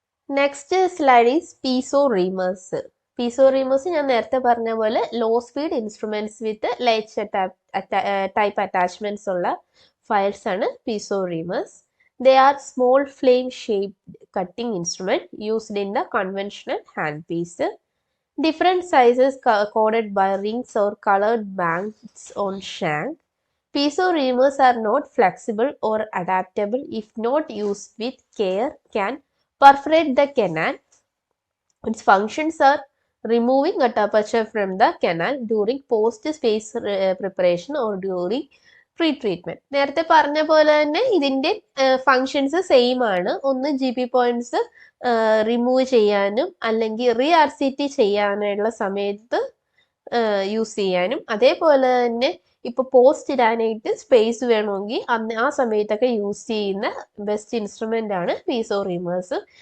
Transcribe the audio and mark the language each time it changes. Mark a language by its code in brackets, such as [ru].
[en] Next slide is Peeso reamers. Peeso reamers [ml] ഞാൻ നേരത്തെ പറഞ്ഞ പോലെ [en] low speed instruments with latch type attachments [ml] ഉള്ള files ആണ് [en] piezo reamers. They are small flame shaped cutting instrument used in the conventional handpiece. Different sizes coded by rings or colored bands on shank. Piezo reamers are not flexible or adaptable. If not used with care, can perforate the canal. Its functions are removing gatapacha from the canal during post space preparation or during treatment. [ml] നേരത്തെ പറഞ്ഞ പോലെ തന്നെ ഇതിന്റെ functions same ആണ്. ഒന്ന്, G P points remove ചെയ്യാനും അല്ലെങ്കിൽ re R C T ചെയ്യാനുള്ള സമയത്ത് യൂസ് ചെയ്യാനും, അതേപോലെ തന്നെ ഇപ്പൊ പോസ്റ്റ് ഇടാനായിട്ട് സ്പേസ് വേണമെങ്കിൽ ആ സമയത്തൊക്കെ യൂസ് ചെയ്യുന്ന ബെസ്റ്റ് ഇൻസ്ട്രുമെന്റ് ആണ് പീസോ റീമേഴ്സ്.